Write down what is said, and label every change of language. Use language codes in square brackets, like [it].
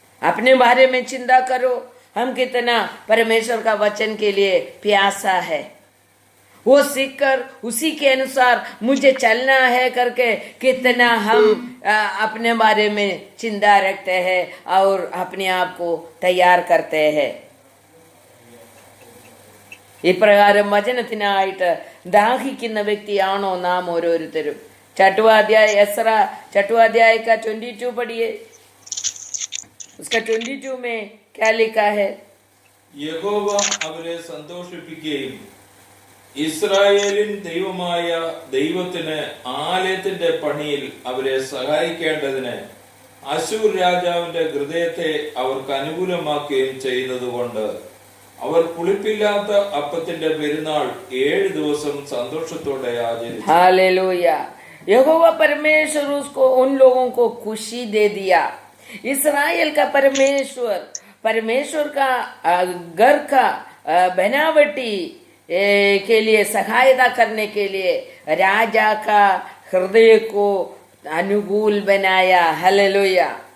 [hi] अपने बारे में चिंता करो, हम कितना परमेश्वर का वचन के लिए प्यासा है। वो सीखकर उसी के अनुसार मुझे चलना है करके कितना हम अपने बारे में चिंता रखते हैं और अपने आप को तैयार करते हैं। [ml] ഇപ്രകാരം വചനത്തിനായിട്ട് ദാഹിക്കുന്ന വ്യക്തിയാണോ നാം ഓരോരുത്തരും? [hi] छठवां अध्याय एसरा छठवां अध्याय का 22 पढ़िए, उसका 22 में क्या लिखा है? [ml] യഹോവ അവരെ സന്തോഷിപ്പിക്കുകയും ഇസ്രായേലിൻ ദൈവമായ ദൈവത്തിന് ആലയത്തിന്റെ പണിയിൽ അവരെ സഹായിക്കേണ്ടതിന് അശൂർ രാജാവിന്റെ ഹൃദയത്തെ അവർക്ക് അനുകൂലമാക്കുകയും ചെയ്യുന്നതുകൊണ്ട് അവർ പുളിപ്പില്ലാത്ത അപ്പത്തിന്റെ പെരുന്നാൾ 7 ദിവസം സന്തോഷത്തോടെ ആചരിച്ചു. [hi] हालेलुया। यहोवा परमेश्वर उसको उन लोगों को खुशी दे दिया। इस्राएल का परमेश्वर, परमेश्वर का घर का बनावटी के लिए सहायता करने के लिए राजा का हृदय को अनुकूल बनाया। हालेलुया।